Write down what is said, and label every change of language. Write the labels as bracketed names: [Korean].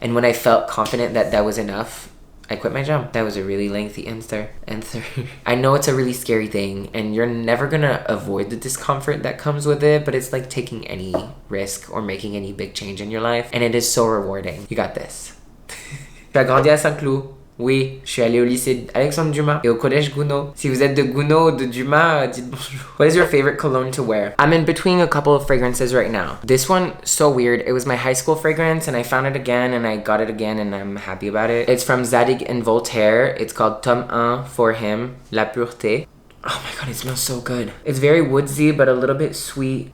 [English] And when I felt confident that that was enough, I quit my job. That was a really lengthy answer. I know it's a really scary thing and you're never gonna avoid the discomfort that comes with it, but it's like taking any risk or making any big change in your life, and it is so rewarding. You got this. [French] J'ai grandi à Saint-Cloud. Oui, je suis allée au lycée Alexandre Dumas et au collège Gounod. Si vous êtes de Gounod ou de Dumas, dites bonjour. [English] What is your favorite cologne to wear? I'm in between a couple of fragrances right now. This one, so weird. It was my high school fragrance and I found it again and I got it again and I'm happy about it. It's from Zadig and Voltaire. It's called Tome 1 for him, La Pureté. Oh my god, it smells so good. It's very woodsy but a little bit sweet.